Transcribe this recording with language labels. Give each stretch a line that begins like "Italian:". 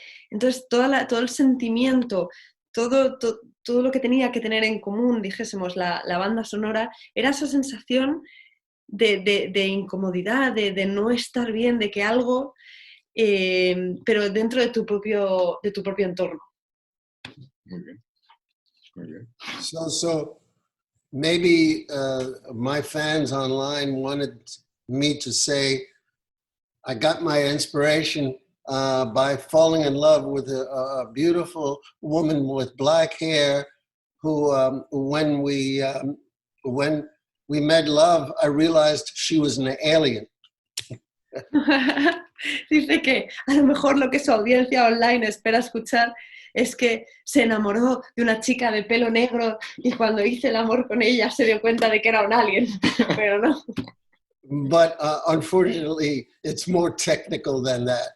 Spanish: Entonces, todo el sentimiento, todo lo que tenía que tener en común, dijésemos, la banda sonora, era esa sensación de incomodidad, de no estar bien, de que algo, pero dentro de tu propio entorno. Muy bien. Muy bien.
English: So maybe my fans online wanted me to say, I got my inspiration by falling in love with a beautiful woman with black hair who, when we made love, I realized she was an alien.
Spanish: Dice que a lo mejor lo que su audiencia online espera escuchar es que se enamoró de una chica de pelo negro y cuando hice el amor con ella se dio cuenta de que era un alien, pero no.
English: But unfortunately, it's more technical than that.